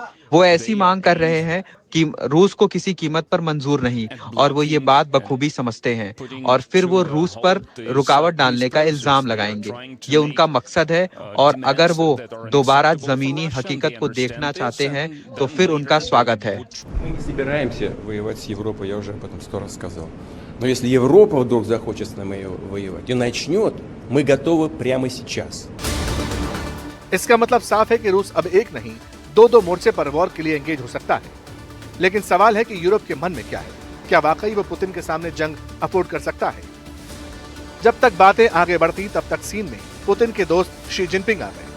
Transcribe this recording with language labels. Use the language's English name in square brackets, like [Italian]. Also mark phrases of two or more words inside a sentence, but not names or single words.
[Hindi] वो ऐसी मांग कर रहे हैं कि रूस को किसी कीमत पर मंजूर नहीं, और वो ये बात बखूबी समझते हैं और फिर वो रूस पर रुकावट डालने का इल्जाम लगाएंगे। ये उनका मकसद है और अगर वो दोबारा जमीनी हकीकत को देखना चाहते हैं तो फिर उनका स्वागत है। [Russian] Но если Европа вдруг захочет с нами воевать и начнет, мы готовы прямо сейчас. [Hindi] इसका मतलब साफ है कि रूस अब एक नहीं, दो मोर्चे पर वॉर के लिए एंगेज हो सकता है। लेकिन सवाल है कि यूरोप के मन में क्या है? क्या वाकई वो पुतिन के सामने जंग अफोर्ड कर सकता है? जब तक बातें आगे बढ़ती तब तक सीन में पुतिन के दोस्त शी जिनपिंग आ गए।